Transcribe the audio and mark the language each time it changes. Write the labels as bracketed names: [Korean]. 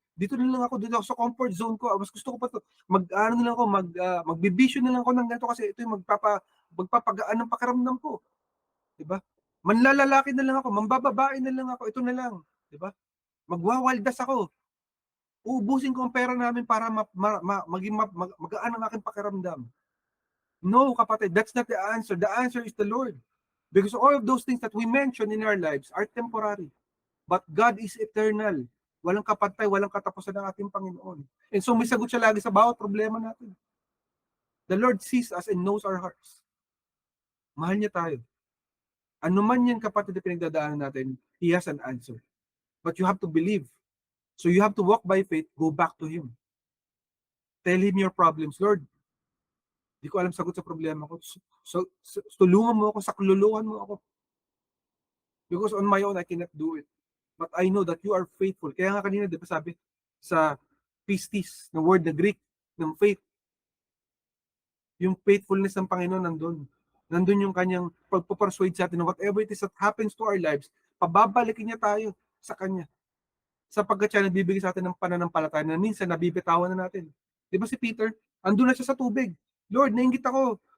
[Filipino] Dito na lang ako, dito ako sa comfort zone ko. Mas gusto ko pa to, mag-ano na lang ako, magbibisyon na lang ako ng ganito kasi ito yung magpapagaan ng pakiramdam ko. Diba? Manlalalaki na lang ako, mambababae na lang ako, ito na lang. Diba? Magwawaldas ako. Uubusin ko ang pera namin para magaan ang aking pakiramdam. [English] No, kapatid, that's not the answer. The answer is the Lord. Because all of those things that we mention in our lives are temporary. But God is eternal. [Filipino] Walang kapantay, walang katapusan ng ating Panginoon. And so may sagot siya lagi sa bawat problema natin. [English] The Lord sees us and knows our hearts. [Filipino] Mahal niya tayo. Ano man yan kapatid na pinagdadaanan natin, [English] He has an answer. But you have to believe. So you have to walk by faith, go back to Him. Tell Him your problems. [Filipino] Lord, di ko alam sagot sa problema ko. So tulungan mo ako, sakluluhan mo ako. [English] Because on my own, I cannot do it. But I know that you are faithful. [Filipino] Kaya nga kanina, di ba sabi sa pistis, na word na Greek, ng faith, yung faithfulness ng Panginoon nandun. Nandun yung kanyang pagpapersuade sa atin na [English] whatever it is that happens to our lives, [Filipino] pababalikin niya tayo sa Kanya. Sapagkat siya nagbibigay sa atin ng pananampalataya na minsan nabibitawan na natin. Di ba si Peter? Andun na siya sa tubig. Lord, nainggit ako.